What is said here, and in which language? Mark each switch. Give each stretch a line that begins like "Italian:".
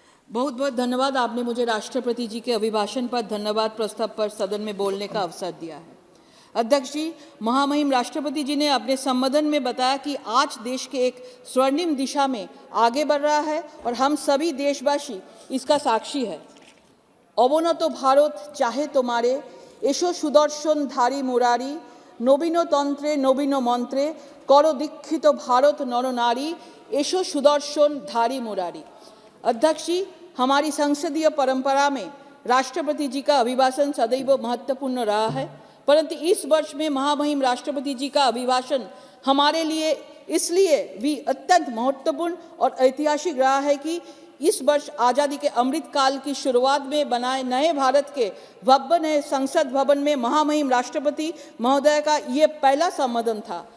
Hindi: बहुत बहुत धन्यवाद, आपने मुझे राष्ट्रपति जी के अभिभाषण पर धन्यवाद प्रस्ताव पर सदन में बोलने का अवसर दिया है। अध्यक्ष जी, महामहिम राष्ट्रपति जी ने अपने संबोधन में बताया कि आज देश के एक स्वर्णिम दिशा में आगे बढ़ रहा है और हम सभी देशवासी इसका साक्षी है।
Bangla: অবনত ভারত চাহে তোমারে, এসো সুদর্শনধারী মুরারি, নবীনতন্ত্রে নবীন মন্ত্রে, কর দীক্ষিত ভারत नर नारी, एशो सुदर्शनधारी मुरारी।
Hindi: अध्यक्ष जी, हमारी संसदीय परंपरा में राष्ट्रपति जी का अभिभाषण सदैव महत्वपूर्ण रहा है, परंतु इस वर्ष में महामहिम राष्ट्रपति जी का अभिभाषण हमारे लिए इसलिए भी अत्यंत महत्वपूर्ण और ऐतिहासिक रहा है कि इस वर्ष आज़ादी के अमृत काल की शुरुआत में बनाए नए भारत के भव्य नए संसद भवन में महामहिम राष्ट्रपति महोदय का ये पहला संबोधन था।